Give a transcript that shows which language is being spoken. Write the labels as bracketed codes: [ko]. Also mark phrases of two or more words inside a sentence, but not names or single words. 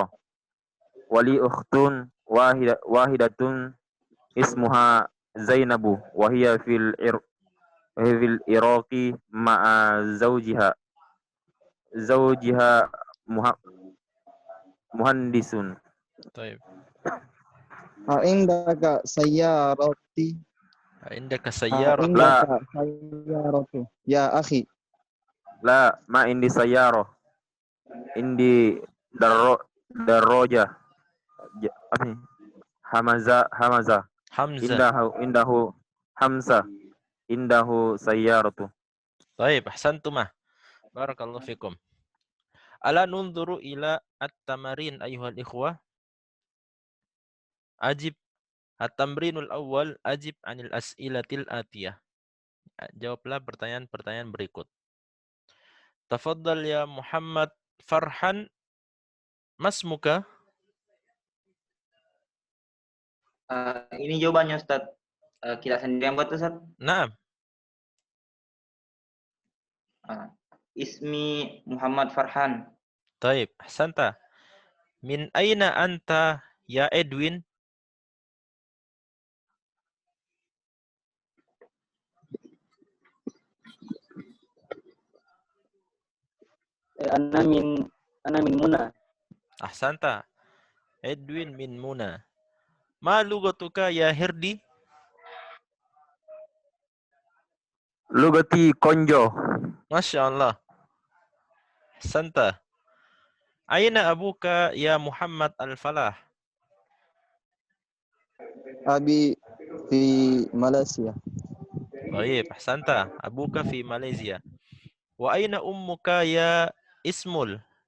[ar] ولي أخت واحدة اسمها زينب وهي في العراق مع زوجها مهندس. طيب. عندك سيارتي. عندك سيارة. La. عندك سيارة يا أخي. لا، ما عندي سيارة. عندي دراجة. [id] Apa ini? Hamaza. [ar] حمزة. عنده حمزة. عنده سيارة. طيب أحسنتما. بارك الله فيكم. ألا ننظر إلى التمارين أيها الإخوة. أجب. التمرين الأول أجب عن الأسئلة الآتية. [id] Jawablah pertanyaan-pertanyaan berikut. [ar] تفضل يا [id] Muhammad Farhan. [ar] Masmuka? [id] Ini jawabannya Ustaz. Kita sendiri yang buat Ustaz. [ar] Naam. اسمي محمد فرحان. Taib, أحسنت. من أين أنت يا Edwin? أنا من Muna. Ahsanta. Edwin min Muna. ما لغتك يا Herdi? Lugati konjo. ما شاء الله. أحسنت. أين أبوك يا محمد الفلاح? أبي في ماليزيا. Taib, أحسنت. أبوك في ماليزيا. وأين أمك يا Ismul?